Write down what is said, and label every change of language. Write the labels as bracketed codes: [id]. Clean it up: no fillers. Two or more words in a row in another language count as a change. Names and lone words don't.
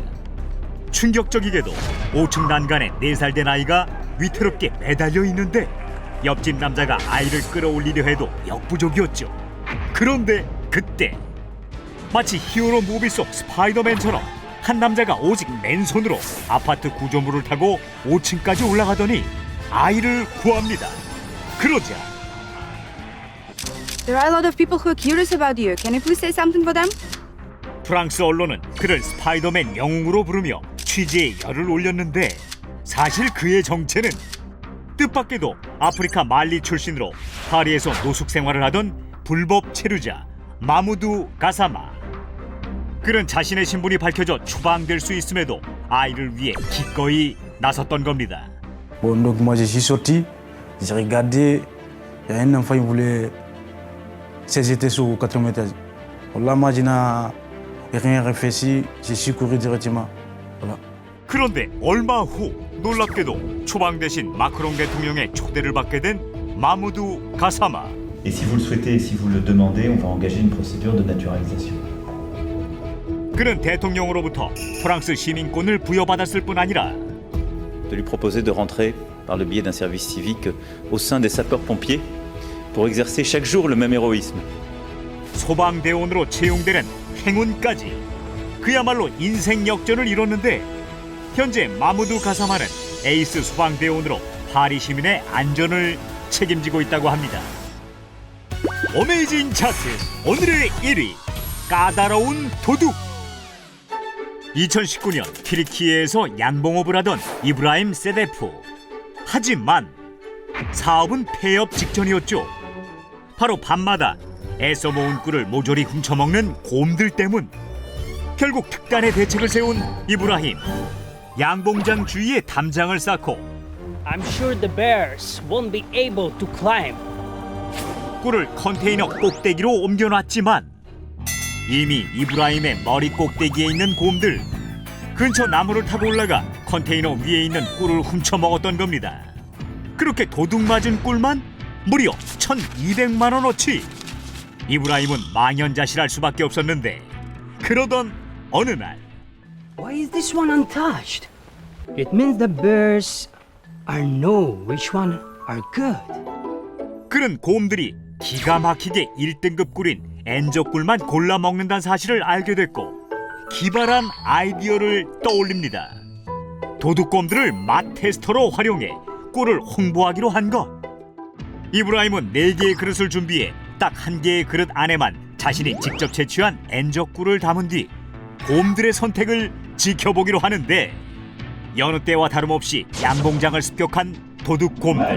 [ko] 충격적이게도 5층 난간에 4살 된 아이가 위태롭게 매달려 있는데 옆집 남자가 아이를 끌어올리려 해도 역부족이었죠. 그런데 그때 마치 히어로 무비 속 스파이더맨처럼 한 남자가 오직 맨손으로 아파트 구조물을 타고 5층까지 올라가더니 아이를 구합니다. 그러자 [en] There are a lot of people who are curious about you. Can you please say something for them? [ko] 프랑스 언론은 그를 스파이더맨 영웅으로 부르며 취재에 열을 올렸는데 사실 그의 정체는 뜻밖에도 아프리카 말리 출신으로 파리에서 노숙 생활을 하던 불법 체류자 마무두 가사마. 그는 자신의 신분이 밝혀져 추방될 수 있음에도 아이를 위해 기꺼이 나섰던 겁니다. [fr] Bon, donc moi je suis sorti, j'ai regardé, il y a un enfant qui voulait s'éjeter sur le 4e étage. Là, moi je n'ai rien réfléchi, je suis couru directement. Voilà. [ko] 그런데 얼마 후 놀랍게도 추방 대신 마크롱 대통령의 초대를 받게 된 마무두 가사마. [fr] Et si vous le souhaitez et si vous le demandez, on va engager une procédure de naturalisation. [ko] 그는 대통령으로부터 프랑스 시민권을 부여받았을 뿐 아니라 [fr] De lui proposer de rentrer par le biais d'un service civique au sein des sapeurs-pompiers pour exercer chaque jour le même héroïsme. [ko] 소방대원으로 채용되는 행운까지. 그야말로 인생 역전을 이뤘는데 현재 마무두 가사마는 에이스 소방대원으로 파리 시민의 안전을 책임지고 있다고 합니다. 어메이징 차트 오늘의 1위, 까다로운 도둑. 2019년 튀르키예에서 양봉업을 하던 이브라임 세데프. 하지만 사업은 폐업 직전이었죠. 바로 밤마다 애써 모은 꿀을 모조리 훔쳐먹는 곰들 때문. 결국 특단의 대책을 세운 이브라임. 양봉장 주위에 담장을 쌓고 [en] I'm sure the bears won't be able to climb. [ko] 꿀을 컨테이너 꼭대기로 옮겨놨지만 이미 이브라임의 머리 꼭대기에 있는 곰들 근처 나무를 타고 올라가 컨테이너 위에 있는 꿀을 훔쳐먹었던 겁니다. 그렇게 도둑 맞은 꿀만 무려 1,200만 원어치. 이브라임은 망연자실할 수밖에 없었는데 그러던 어느 날 [en] Why is this one untouched? It means the bears are know which one are good. [ko] 그런 곰들이 기가 막히게 1등급 꿀인 엔저꿀만 골라 먹는다는 사실을 알게 됐고 기발한 아이디어를 떠올립니다. 도둑곰들을 맛 테스터로 활용해 꿀을 홍보하기로 한 것. 이브라임은 4개의 그릇을 준비해 딱 1개의 그릇 안에만 자신이 직접 채취한 엔저꿀을 담은 뒤 곰들의 선택을 지켜보기로 하는데 여느 때와 다름없이 양봉장을 습격한 도둑곰들.